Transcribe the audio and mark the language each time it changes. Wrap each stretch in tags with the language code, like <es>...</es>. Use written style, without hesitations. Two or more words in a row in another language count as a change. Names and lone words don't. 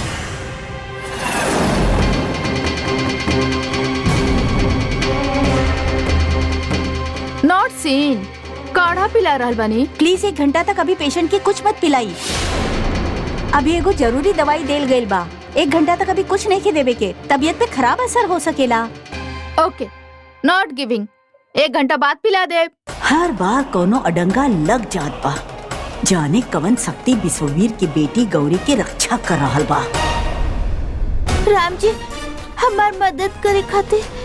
<en>not seen,</en> <bho>काढ़ा पिला रहल बानी। प्लीज 1 घंटा तक अभी पेशेंट के कुछ मत पिलाई। अभी एगो जरूरी दवाई देल गइल बा। 1 घंटा तक अभी कुछ नहीं के देवे के, तबीयत पे खराब असर हो सकेला।</bho> <en>OK, not giving.</en> <bho>1 घंटा बाद पिला दे। हर बार कोनो अडंगा लग जात बा। जाने कवन शक्ति विश्ववीर की बेटी गौरी के रक्षा कर रहल बा। राम जी हमार मदद करे खातिर।</bho>